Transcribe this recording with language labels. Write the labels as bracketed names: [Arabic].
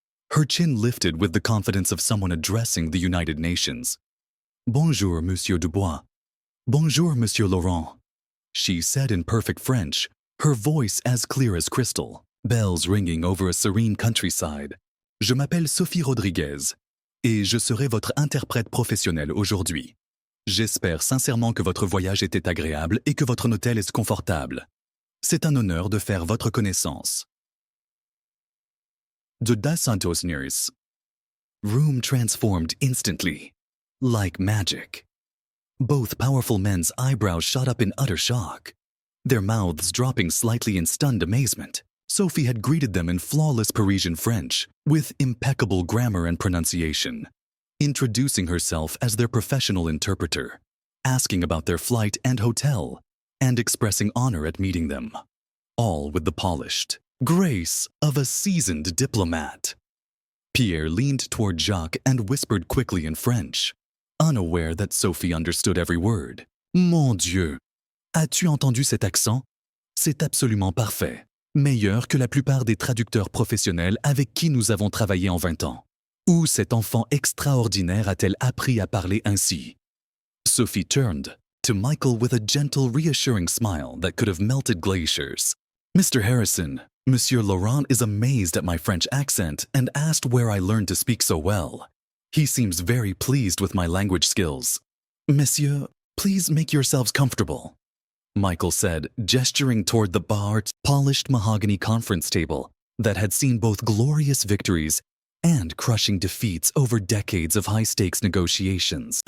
[English] Her chin lifted with the confidence of someone addressing the United Nations. [French] "Bonjour, Monsieur Dubois. Bonjour, Monsieur Laurent," [English] she said in perfect French, her voice as clear as crystal, bells ringing over a serene countryside. [French] "Je m'appelle Sophie Rodriguez, et je serai votre interprète professionnel aujourd'hui. J'espère sincèrement que votre voyage était agréable et que votre hôtel est confortable. C'est un honneur de faire votre connaissance." De Das Santos nurse. [English] Room transformed instantly, like magic. Both powerful men's eyebrows shot up in utter shock, their mouths dropping slightly in stunned amazement. Sophie had greeted them in flawless Parisian French, with impeccable grammar and pronunciation, introducing herself as their professional interpreter, asking about their flight and hotel, and expressing honor at meeting them, all with the polished grace of a seasoned diplomat. Pierre leaned toward Jacques and whispered quickly in French, unaware that Sophie understood every word. [French] "Mon Dieu! As-tu entendu cet accent? C'est absolument parfait, meilleur que la plupart des traducteurs professionnels avec qui nous avons travaillé en 20 ans. Où cet enfant extraordinaire a-t-elle appris à parler ainsi?" [English] Sophie turned to Michael with a gentle, reassuring smile that could have melted glaciers. "Mr. Harrison, Monsieur Laurent is amazed at my French accent and asked where I learned to speak so well. He seems very pleased with my language skills. Monsieur, please make yourselves comfortable," Michael said, gesturing toward the barred, polished mahogany conference table that had seen both glorious victories and crushing defeats over decades of high-stakes negotiations.